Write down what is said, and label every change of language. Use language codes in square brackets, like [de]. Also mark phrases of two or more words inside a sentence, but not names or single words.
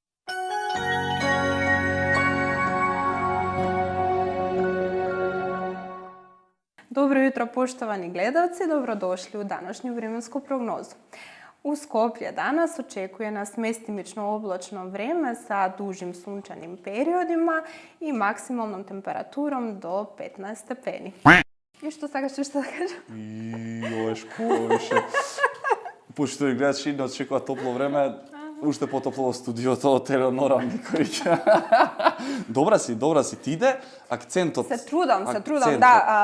[sr] Добро јутро, поштовани гледалци, добродошли у данашњу временску прогнозу. У Скопје данас очекuje nas местимично облачно време sa dužim sunčanim periodima i maksimalnom temperaturom do 15 stepeni. [mk] И што сакаш уште да кажам? Јошко, више. Пошто и гледаш и не очекува топло време, уште потопло во студиото од Елеонора Николиќ. Добра си. Ти иде акцентот. Се трудам, Акцентот, да,